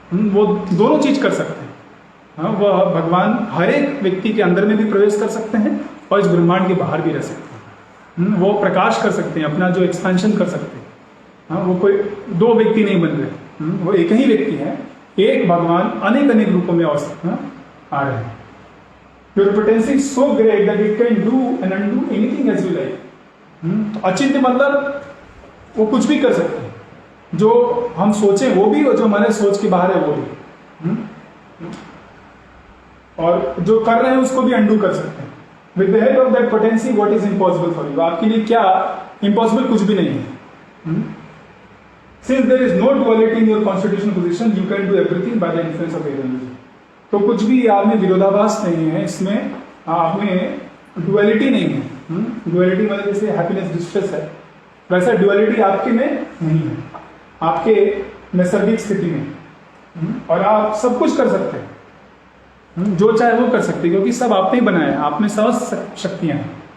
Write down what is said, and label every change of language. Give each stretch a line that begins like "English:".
Hindi: वो दोनों चीज कर सकते हैं. वह भगवान हर एक व्यक्ति के अंदर में भी प्रवेश कर सकते हैं और इस ब्रह्मांड के बाहर भी रह सकते हैं. वो प्रकाश कर सकते हैं, अपना जो एक्सपेंशन कर सकते हैं. वो कोई 2 व्यक्ति नहीं बन रहे, वो एक ही व्यक्ति है. एक भगवान अनेक अनेक रूपों में आ रहे हैं.
English: Your potency is so great that it can do and undo anything as you like.
Hindi: तो अचिंत्य मतलब वो कुछ भी कर सकते हैं, जो हम सोचें वो भी, और जो हमारे सोच के बाहर है वो भी, और जो कर रहे हैं उसको भी अंडू कर सकते हैं.
English: With the help of that potency, what is impossible for you?
Hindi: आपके लिए क्या इम्पॉसिबल कुछ भी नहीं है.
English: Since there is no duality in your constitutional position, you can do everything by the influence of energy.
Hindi: तो कुछ भी आप में विरोधाभास नहीं है, इसमें आप में डुअलिटी नहीं है. डुअलिटी मतलब जैसे हैप्पीनेस डिस्ट्रेस है, वैसा डुअलिटी आपके में नहीं है, आपके नैसर्गिक स्थिति में. और आप सब कुछ कर सकते हैं, जो चाहे वो कर सकते हैं, क्योंकि सब आपने ही बनाया है, आप में समस्त शक्तियां हैं.